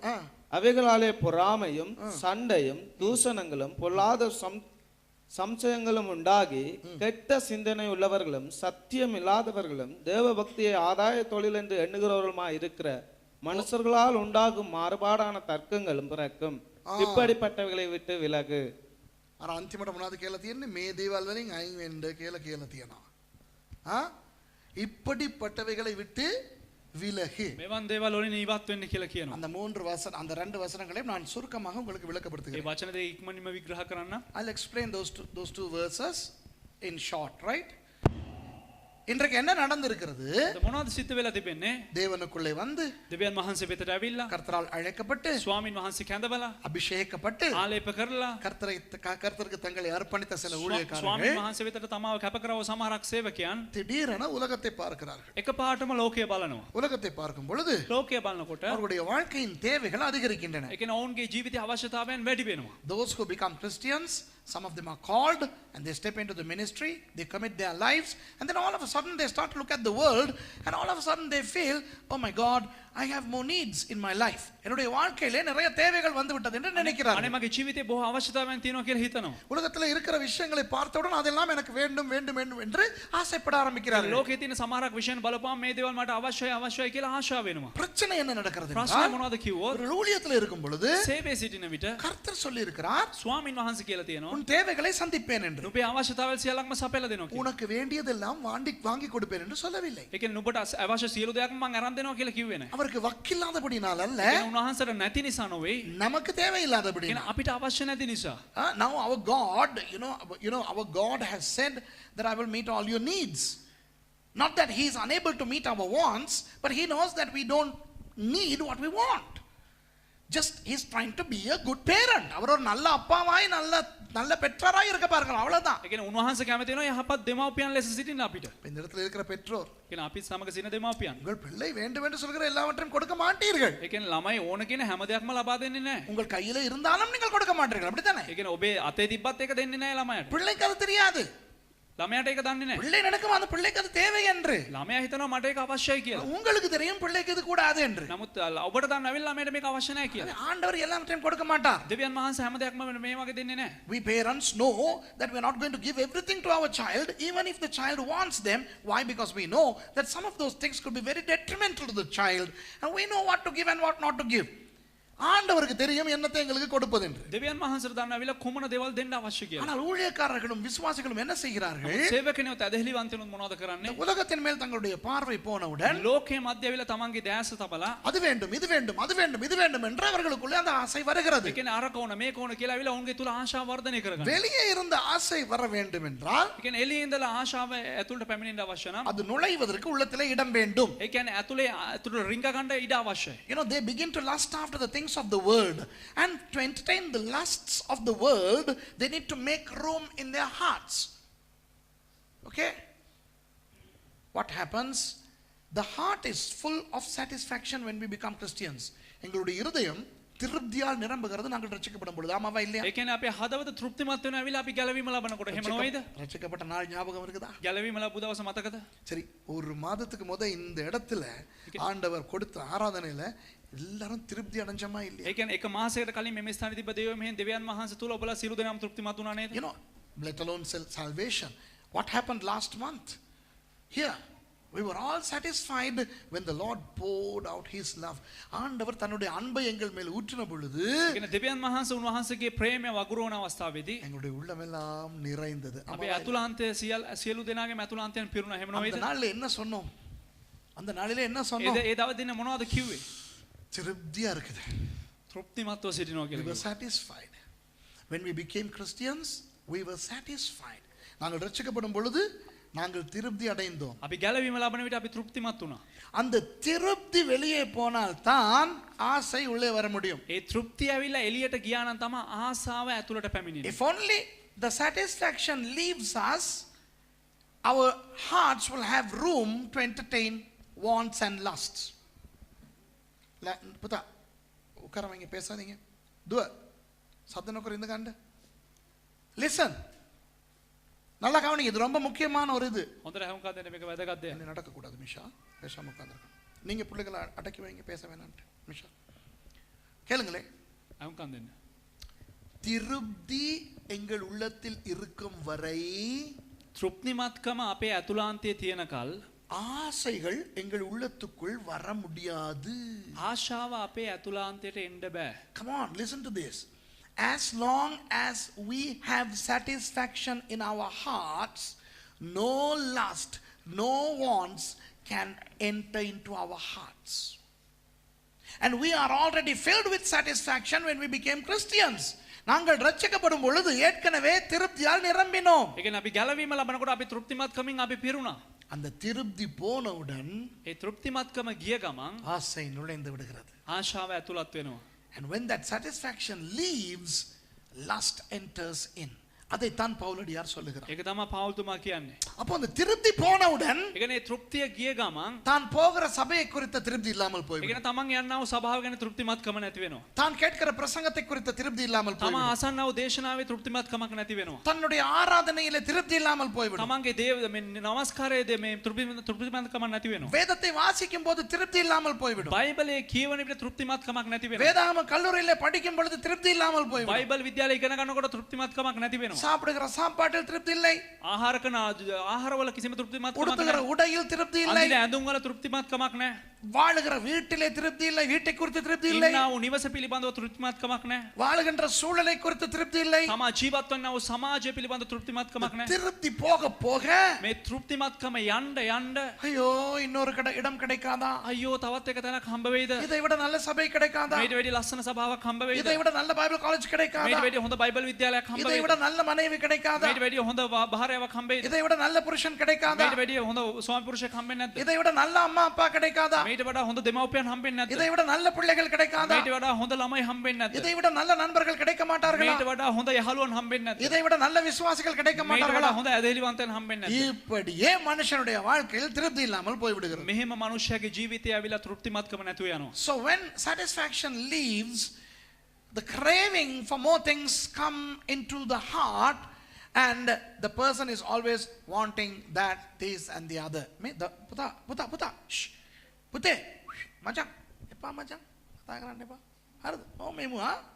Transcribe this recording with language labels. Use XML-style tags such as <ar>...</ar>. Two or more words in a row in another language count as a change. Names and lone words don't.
<ta>அவைகளாலே பொறாமையும் சண்டையும் தூஷணங்களும் பொல்லாத சம்சயங்களும் உண்டாகி கெட்ட சிந்தனை உள்ளவர்களும் சத்தியம் இல்லாதவர்களும் தேவ பக்தியை ஆதாய தொழில் என்று எண்ணுகிறவர்களுமாய் இருக்கிற மனுஷர்களால் உண்டாகும் மாறுபாடான தர்க்கங்களும் பிறக்கும். இப்படிப்பட்டவைகளை விட்டு விலகு.</ta> <si>අර අන්තිමට මොනවද කියලා තියෙන්නේ? මේ දේවල් වලින් අයින් වෙන්න කියලා තියෙනවා.</si> <ta>இப்படிப்பட்டவைகளை விட்டு விலகு.</ta> <si>මෙවන් දේවල් වලින් ඉවත් වෙන්න කියලා කියනවා.</si> <ta>அந்த அந்த ரெண்டு வசனங்களையும் நான் சுருக்கமாக உங்களுக்கு விளக்கப்படுத்துகிறேன்.</ta> <si>මේ වචන දෙක ඉක්මනින්ම විග්‍රහ කරන්න.</si> <en>I'll explain those two verses in short, right?</en> <ta>இன்றைக்கு என்ன நடந்திருக்கிறது?</ta> <si>මොනවද සිද්ධ වෙලා තිබෙන්නේ?</si> <ta>தேவனுக்குள்ளே வந்து</ta> <si>දෙවියන් වහන්සේ වෙතට ඇවිල්ලා</si> <ta>கர்த்தரால் அழைக்கப்பட்டு</ta> <si>ස්වාමින් වහන්සේ කැඳවලා</si> <ta>அபிஷேகப்பட்டு</ta> <si>ආලේප කරලා</si> <ta>கர்த்தருக்கு தங்களை அர்ப்பணித்த சில ஊழியக்காரர்கள்</ta> <si>ස්වාමින් වහන්සේ වෙතට තමාව කැප කරව සමහරක් සේවකයන්</si> <ta>திடீரென உலகத்தை பார்க்கிறார்கள்.</ta> <si>එකපාරටම ලෝකය බලනවා.</si> <ta>உலகத்தை பார்க்கும் பொழுது</ta> <si>ලෝකය බලනකොට</si> <ta>அவர்களுடைய வாழ்க்கையின் தேவைகள் அதிகரிக்கின்றன.</ta> <si>ඒ කියන්නේ ඔවුන්ගේ ජීවිතයේ අවශ්‍යතාවයන් වැඩි වෙනවා.</si> <en>Those who become Christians, some of them are called and they step into the ministry, they commit their lives, and then all of a sudden they start to look at the world, and all of a sudden they feel, oh my God, I have more needs in my life.</en> <ta>என்னுடைய வாழ்க்கையிலே நிறைய தேவைகள் வந்து விட்டது என்று நினைக்கிறார்கள்.</ta> <si>අනේ මගේ ජීවිතේ බොහෝ අවශ්‍යතාවයන් තියෙනවා කියලා හිතනවා.</si> <ta>உலகத்தில் இருக்கிற விஷயங்களை பார்த்தவுடன் அதெல்லாம் எனக்கு வேண்டும் வேண்டும் வேண்டும் என்று ஆசைப்பட ஆரம்பிக்கிறார்கள்.</ta> <si>ලෝකයේ තියෙන සමහරක් විෂයන් බලපුවාම මේ දේවල් මට අවශ්‍යයි කියලා ආශාව වෙනවා.</si> <ta>பிரச்சனை என்ன நடக்கிறது?</ta> <si>ප්‍රශ්නේ මොනවද කිව්වොත්</si> <ta>ஒரு ஊழியத்தில் இருக்கும் பொழுது</ta> <si>සේවයේ සිටින විට</si> <ta>கர்த்தர் சொல்லி இருக்கிறார்,</ta> <si>ස්වාමින් වහන්සේ කියලා තියෙනවා</si> <ta>உன் தேவைகளை சந்திப்பேன் என்று.</ta> <si>නුඹේ අවශ්‍යතාවල් සියල්ලක්ම සපයලා දෙනවා කියලා.</si> <ta>உனக்கு வேண்டியதெல்லாம் வாங்கி கொடுப்பேன் என்று சொல்லவில்லை.</ta> <si>ඒ කියන්නේ නුඹට අවශ්‍ය සියලු දේක්ම මම අරන් දෙනවා කියලා කිව්වේ නැහැ.</si> <ta>அவருக்கு வக்கில்லாதபடினால் அல்ல,</ta> <si>ඒ කියන්නේ උන්වහන්සේට නැති නිසා නෙවෙයි,</si> <ta>நமக்கு தேவையில்லாதபடி.</ta> <si>කියන්නේ අපිට අවශ්‍ය නැති නිසා.</si> <en>Now our God, our God has said that I will meet all your needs. Not that he is unable to meet our wants, but he knows that we don't need what we want. Just he's trying to be a good parent.</en> <ta>அவர் ஒரு நல்ல அப்பாவாய் நல்ல பெற்றோராய் இருக்க பாருங்க, அவ்வளவுதான்.</ta> <si>ඒ කියන්නේ උන්වහන්සේ කැමති වෙනවා යහපත් දෙමව්පියන් ලෙස සිටින්න අපිට.</si> <ta>இந்த இடத்துல இருக்கிற பெற்றோர்,</ta> <si>කියන අපි සමග සිටින දෙමව්පියන්.</si> <ta>உங்கள் பிள்ளை வேண்டும் என்று சொல்கிற எல்லாவற்றையும் கொடுக்க மாட்டீர்கள்.</ta> <si>ඒ කියන්නේ ළමයි ඕන කියන හැම දෙයක්ම ලබා දෙන්නේ නැහැ.</si> <ta>உங்கள் கையில இருந்தாலும் நீங்கள் கொடுக்க மாட்டீர்கள், அப்படித்தானே?</ta> <si>ඒ කියන්නේ ඔබේ අතේ තිබ්බත් ඒක දෙන්නේ නැහැ ළමයාට.</si> <ta>பிள்ளைக்கு அது தெரியாது.</ta> <si>ළමයාට ඒක දන්නේ නැහැ.</si> <ta>பிள்ளை நினைக்கும் அந்த பிள்ளைக்கு அது தேவை என்று.</ta> <si>ළමයා හිතනවා මට ඒක අවශ්‍යයි කියලා.</si> <ta>உங்களுக்கு தெரியும் பிள்ளைக்கு இது கூடாது என்று.</ta> <si>නමුත් ඔබට දන්නවිල් ළමයාට මේක අවශ්‍ය නැහැ කියලා.</si> <ta>ஆண்டவர் எல்லாவற்றையும் கொடுக்க மாட்டார்.</ta> <si>දෙවියන් වහන්සේ හැම දෙයක්ම මේ වගේ දෙන්නේ නැහැ.</si> <en>We parents know that we are not going to give everything to our child, even if the child wants them. Why? Because we know that some of those things could be very detrimental to the child, and we know what to give and what not to give.</en> <ta>ஆண்டவருக்கு தெரியும் என்னத்தை எங்களுக்கு கொடுப்பது என்று.</ta> <si>දෙවියන් වහන්සේට දන්නවිල කුමන දේවල් දෙන්න අවශ්‍ය කියලා.</si> <ta>ஆனால் ஊழியக்காரர்களும் விசுவாசிகளும் என்ன செய்கிறார்கள்?</ta> <si>සේවකයන්ට ඇදහිලිවන්තයන්ට මොනවද කරන්නේ?</si> <ta>உலகத்தின் மேல் தங்களுடைய பார்வை போனவுடன்</ta> <si>ලෝකයේ මැදවිල තමන්ගේ දැස තබලා</si> <ta>அது வேண்டும் இது வேண்டும் அது வேண்டும் இது வேண்டும் என்று அவர்களுக்குள்ளே அந்த ஆசை வருகிறது.</ta> <si>ඒ කියන්නේ අර කෝණ මේ කෝණ කියලා ඇවිල්ලා ඔවුන්ගේ තුල ආශාව වර්ධනය කරගන්න.</si> <ta>வெளியே இருந்த ஆசை வர வேண்டும் என்றால்,</ta> <si>ඒ කියන්නේ එළියේ ඉඳලා ආශාව ඇතුළට පැමිණෙන්න අවශ්‍ය නම්</si> <ta>அது நுழைவதற்கு உள்ளத்திலே இடம் வேண்டும்.</ta> <si>ඒ කියන්නේ ඇතුළට රිංග ගන්න ඉඩ අවශ්‍යයි.</si> <en>You know, they begin to lust after the things of the world, and to entertain the lusts of the world they need to make room in their hearts. Okay, what happens? The heart is full of satisfaction when we become Christians.</en> <ta>எங்களுடைய இருதயம் திருப்தியால் நிரம்புகிறது நாங்கள் ரட்சிக்கப்படும் பொழுது. ஆமாவா இல்லையா?</ta> <si>ඒ කියන්නේ අපේ හදවත තෘප්තිමත් වෙනවා ඇවිල්ලා අපි ගැලවීම ලබනකොට. එහෙම නොවේද?</si> <ta>ரட்சிக்கப்பட்ட நாள் ஞாபகம் இருக்குதா?</ta> <si>ගැලවීම ලැබු දවස මතකද?</si> <ta>சரி, ஒரு மாதத்துக்கு முத இந்த இடத்துல ஆண்டவர் கொடுத்த ஆராதனையில எல்லாரும் திருப்தி அடைஞ்சமா இல்லையா?</ta> <si>ඒ කියන්නේ එක මාසයකට කලින් මෙමෙ ස්ථානයේ තිබ්බ දෙවියන් වහන්සේ තුල ඔබලා සියලු දෙනාම තෘප්තිමත් වුණා නේද?</si> <en>You know, let alone salvation. What happened last month? Here we were all satisfied when the Lord poured out his love.</en> <ta>ஆண்டவர் தன்னுடைய அன்பை எங்கள் மேல் ஊற்றின பொழுது,</ta> <si>ඒ කියන්නේ දෙවියන් වහන්සේ උන්වහන්සේගේ ප්‍රේමය වගුරුවන අවස්ථාවේදී</si> <ta>எங்களுடைய உள்ளமெல்லாம் நிறைந்தது.</ta> <si>අපේ අතුලාන්තයේ සියලු දෙනාගේම අතුලාන්තයන් පිරුණා. එහෙම නොවේද?</si> <ta>அந்த நாள்ல என்ன சொன்னோம்? அந்த நாளிலே என்ன சொன்னோம்?</ta> <si>ඒ දවස් දින මොනවද කිව්වේ?</si> <ta>திருப்தியா இருக்குது.</ta> <si>තෘප්තිමත්ව සිටිනවා</si> <en>We were</en> <si>කියලා.</si> <en>satisfied. When we became Christians, we were satisfied.</en> <ta>நாங்கள் ரட்சிக்கப்படும் பொழுது நாங்கள் திருப்தி அடைந்தோம்.</ta> <si>අපි ගැලවීම ලබන විට අපි තෘප්තිමත් වුණා.</si> <ta>அந்த திருப்தி வெளியே போனால் தான் ஆசை உள்ளே வர முடியும்.</ta> <si>ඒ තෘප්තිය ඇවිල්ලා එළියට ගියා නම් තමයි ආසාව ඇතුළට පැමිණෙන්නේ.</si> <en>If only the satisfaction leaves us, our hearts will have room to entertain wants and lusts.</en> <ta>புத்தா உட்காரவங்க பேசாதீங்க. துவ சத்தம் உட்கார இந்த கண்ட லிசன். நல்லா கவனிங்க, இது ரொம்ப முக்கியமான ஒரு இது.</ta> <si>හොඳට හවුම්කා දෙන්න මේක වැදගත් දෙයක්.</si> <ta>என்ன நடக்கக்கூடாது மிஷா, பேசாம உட்காந்துருக்கணும். நீங்க பிள்ளைகளை அடக்கி வைங்க, பேச வேணான்ட்டு. மிஷா கேளுங்களே,</ta> <si>හවුම්කා දෙන්න.</si> <ta>திருப்தி எங்கள் உள்ளத்தில் இருக்கும் வரை</ta> <si>තෘප්තිමත්කම අපේ ඇතුලාන්තයේ තියෙන කල්</si> <ta>ஆசைகள் எங்கள் உள்ளத்துக்குள் வர முடியாது.</ta> <si>ආශාව අපේ ඇතුලාන්තයට එන්න බෑ.</si> <en>Come on, listen to this. As long as we have satisfaction in our hearts, no lust, no wants can enter into our hearts. And we are already filled with satisfaction when we became Christians.</en> <ta>நாங்கள் ரட்சிக்கப்படும் பொழுது ஏற்கனவே திருப்தியால் நிரம்பினோம்.</ta> <si>ඒ කියන්නේ අපි ගැලවීම ලබනකොට අපි තෘප්තිමත්කමින් අපි පිරුණා.</si> <ta>அந்த திருப்தி போனவுடன்</ta> <si>ඒ තෘප්තිමත්කම ගිය ගමන්</si> <ta>ஆசை நுழைந்து விடுகிறது.</ta> <si>ආශාව ඇතුළත් වෙනවා.</si> <en>And when that satisfaction leaves, lust enters in.</en> <ta>அதைத்தான் பவுலடியார் சொல்லுகிறார்.</ta> <si>ඒක තමයි පෞල්තුමා කියන්නේ.</si> <ta>அப்போ அந்த திருப்தி போனவுடன்</ta> <si>ඒ කියන්නේ තෘප්තිය ගිය ගමන්</si> <ta>தான் போகிற சபையை குறித்த திருப்தி இல்லாமல்</ta> <si>ඒ</si> <ta>போய்விடும்.</ta> <si>කියන්නේ තමන් යන්නා වූ සභාව ගැන තෘප්තිමත්කම නැති වෙනවා.</si> <ta>தான் கேட்கிற பிரசங்கத்தை குறித்த திருப்தி இல்லாமல்</ta> <si>තමන්</si> <ta>போய்விடும்.</ta> <si>අසන්නා වූ දේශනාවේ තෘප්තිමත්කමක් නැති වෙනවා.</si> <ta>தன்னுடைய ஆராதனையிலே திருப்தி இல்லாமல் போய்விடும்.</ta> <si>තමන්ගේ මේ නමස්කාරයේ මේ තෘප්තිමත්කමක් නැති වෙනවා.</si> <ta>வேதத்தை வாசிக்கும் போது திருப்தி இல்லாமல் போய்விடும்.</ta> <si>බයිබලයේ කියවන විට තෘප්තිමත්කමක් නැති වෙනවා.</si> <ta>வேதாகம கல்லூரியிலே படிக்கும் பொழுது திருப்தி இல்லாமல் போய்விடும்.</ta> <si>බයිබල් විද්‍යාලයේ ඉගෙන ගන්නකොට තෘප්තිමත්කමක් නැති වෙනවා.</si> <ta>சாப்பிடுகிற சாப்பாட்டில் திருப்தி இல்லை.</ta> <si>ආහාර කරන ආහාරවල කිසිම තෘප්තිමත්කමක්</si> <ta>உடுத்துகிற</ta> <si>නැහැ.</si> <ta>உடையில் திருப்தி இல்லை.</ta> <si>අඳින ඇඳුම් වල තෘප්තිමත්කමක් නැහැ.</si> <ta>வாழுகிற வீட்டிலே திருப்தி இல்லை. வீட்டை குறித்து திருப்தி இல்லை.</ta> <si>ඉන්නා වූ නිවස පිළිබඳව තෘප්තිමත්කමක් නැහැ.</si> <ta>வாழுகின்ற சூழலை குறித்து திருப்தி இல்லை.</ta> <si>තමා ජීවත් වන්නා වූ සමාජය පිළිබඳව තෘප්තිමත්කමක් නැහැ.</si> <ta>திருப்தி போக போக</ta> <si>මේ තෘප්තිමත්කම යන්න</si> <ta>ஐயோ இன்னொரு இடம் கிடைக்காதா,</ta> <si>අයියෝ තවත් එක තැනක් හම්බ වෙයිද?</si> <ta>இதை விட நல்ல சபை கிடைக்காதா,</ta> <si>මේට වැඩි ලස්සන සභාවක් හම්බ වෙයිද?</si> <ta>இதை விட நல்ல</ta> <en>Bible college</en> <ta>கிடைக்காதா,</ta> <si>මේට වැඩි හොඳ බයිබල් විද්‍යාලයක් හම්බ</si> <ta>இதை</ta> <si>වෙයිද?</si> <ta>விட நல்ல மனைவி கிடைக்காதா,</ta> <si>මේට වැඩි හොඳ භාර්යාවක් හම්බ වෙයිද?</si> <ta>இதை விட நல்ல புருஷன் கிடைக்காதா,</ta> <si>මේට වැඩි හොඳ ස්වාමි පුරුෂයෙක් හම්බෙන්නේ නැද්ද?</si> <ta>இதை விட நல்ல அம்மா அப்பா கிடைக்காதா,</ta> <si>මීට වඩා හොඳ දෙමව්පියන් හම්බෙන්නේ නැද්ද?</si> <ta>இதை விட நல்ல பிள்ளைகள் கிடைக்காதா?</ta> <si>මීට වඩා හොඳ ළමයි හම්බෙන්නේ නැද්ද?</si> <ta>இதை விட நல்ல நண்பர்கள் கிடைக்க மாட்டார்களா?</ta> <si>මීට වඩා හොඳ යහළුවන් හම්බෙන්නේ නැද්ද?</si> <ta>இதை விட நல்ல விசுவாசிகள் கிடைக்க</ta> <si>මීට වඩා</si> <ta>மாட்டார்களா?</ta> <si>හොඳ ඇදහිලිවන්තයන් හම්බෙන්නේ නැද්ද?</si> <ta>இப்படியே மனுஷனுடைய வாழ்க்கையில் திருப்தி இல்லாமல் போய்விடுகிறது.</ta> <si>මෙහෙම මනුෂ්‍යයාගේ ජීවිතය ඇවිල්ලා තෘප්තිමත්කම නැතුව යනවා.</si> <en>So when satisfaction leaves, the craving for more things come into the heart, and the person is always wanting that, this and the other. Puta, shh, pute, macam, epa macam, kata kerana epa, harus, oh memu ha,</en>